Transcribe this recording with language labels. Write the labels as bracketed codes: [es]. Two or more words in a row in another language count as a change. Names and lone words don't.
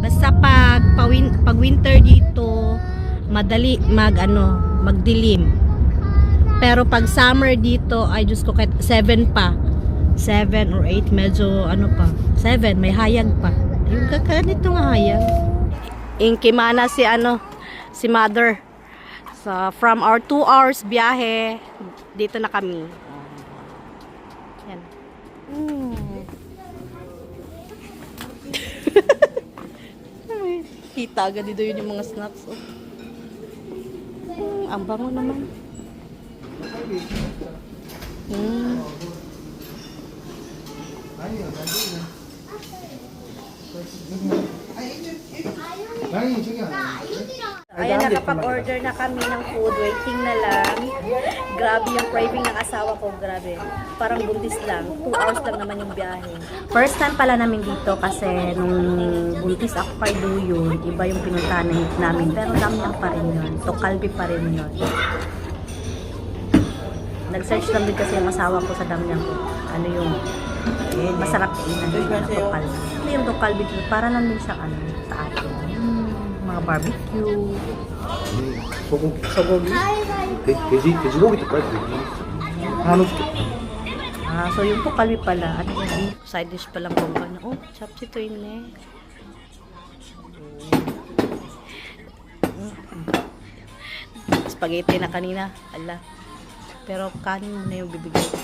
[tl] Basta pag winter dito, madali magdilim. Pero pag summer dito, ay Diyos ko, kahit 7 pa. 7 or 8, medyo pa. 7, may hayag pa. Yung kakanito nga hayag. Inkimana si mother. So, [en] from our 2 hours [tl] biyahe, dito na kami. Yan. Kita agad dito yun yung mga snacks. Oh. Ang bango naman. [ko] 아니 저기 안 [tl] Ayan, nakapag-order na kami ng food. Waiting na lang. Grabe yung craving ng asawa ko. Grabe. Parang buntis lang. 2 hours lang naman yung biyahe. [en] First time [tl] pala namin dito kasi nung buntis ako kay Duyon, iba yung pinuntahan namin. Pero Damyang pa rin yun. Tokalbi pa rin yun. Nag-search lang din kasi yung asawa ko sa Damyang ko. Ano yung masarap kainan na Tokalbi. Ano yung Tokalbi dito? Para lang din siyang sa atin. Mga barbecue. [ko] 소고기 돼지고기도 빨리 하나 줄게 [tl] So yung Tokalbi pala, ano yan? Side dish palang bomba na. Oh, chapsi to yun eh. Spaghetti na kanina. Ala. Pero kanin mo na yung bibigay ko.